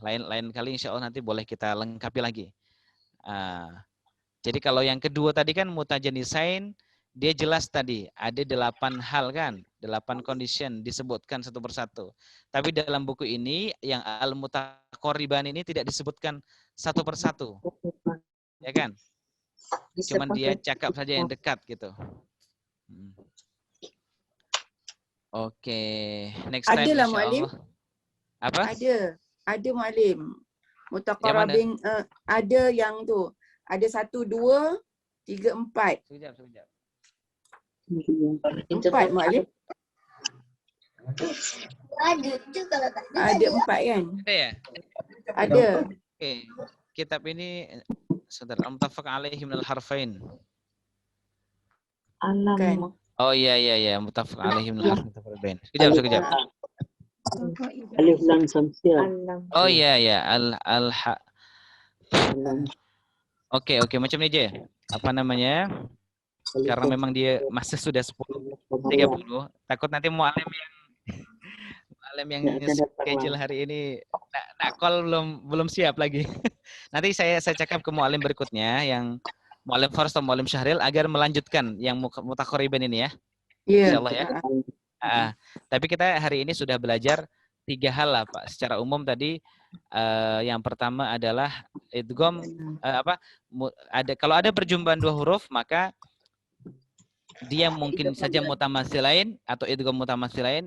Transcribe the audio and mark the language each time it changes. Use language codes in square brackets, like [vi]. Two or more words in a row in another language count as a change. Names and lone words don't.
[ms] Lain kali insya Allah nanti boleh kita lengkapi lagi. Jadi kalau yang kedua tadi kan mutajanisain, dia jelas tadi ada 8 hal kan, 8 condition disebutkan satu persatu. Tapi dalam buku ini yang al-mutaqarriban ini tidak disebutkan satu persatu, ya kan? Cuman dia cakap saja yang dekat gitu. Oke, [en] next time [ms] Adalah insyaallah. Apa? Ada Muallim. Mutaqarrabin ada yang tu. Ada 1, 2, 3, 4. Sekejap. 4 Muallim. Ada tu kalau tak ada. Ada 4 kan? Ada ya? Ada. Oke. Kitab ini saudara [ar] المتفق عليه من الحرفين. [ms] Alam. Oh iya, [ar] متفق عليه من الحرفين. [ms] Sekejap. Alif lam samsiah. Oh iya, Oke, macam ni je. Apa namanya? Karena memang dia masa sudah 10.30, takut nanti muallim yang schedule hari ini nak call belum siap lagi. Nanti saya cakap ke muallim berikutnya yang muallim Faris atau muallim Syahril agar melanjutkan yang mutaqarriban ini ya. Insyaallah ya. Tapi kita hari ini sudah belajar 3 hal lah Pak. Secara umum tadi yang pertama adalah idgham kalau ada perjumpaan dua huruf maka dia mungkin saja mutamasilain atau idgham mutamasilain.